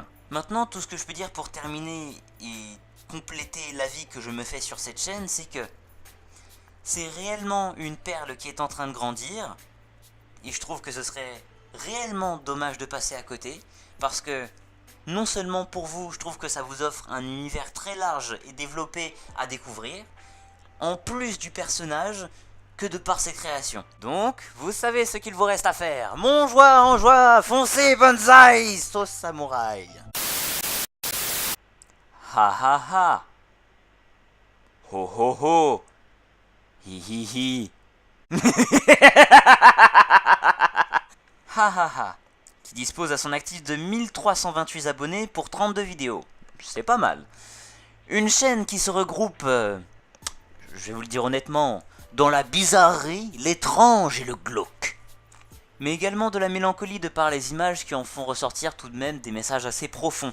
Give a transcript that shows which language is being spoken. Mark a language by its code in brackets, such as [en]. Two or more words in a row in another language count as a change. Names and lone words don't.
[fr] Maintenant, tout ce que je peux dire pour terminer et compléter l'avis que je me fais sur cette chaîne, c'est que c'est réellement une perle qui est en train de grandir, et je trouve que ce serait réellement dommage de passer à côté, parce que non seulement pour vous, je trouve que ça vous offre un univers très large et développé à découvrir, en plus du personnage, que de par ses créations. Donc, vous savez ce qu'il vous reste à faire. Mon joie en joie, foncez bonsaï, sauce samouraï. Ha ha ha. Ho ho ho. Hi hi hi. Ha ha ha. Qui dispose à son actif de 1328 abonnés pour 32 vidéos. C'est pas mal. Une chaîne qui se regroupe, je vais vous le dire honnêtement, dans la bizarrerie, l'étrange et le glauque. Mais également de la mélancolie de par les images qui en font ressortir tout de même des messages assez profonds.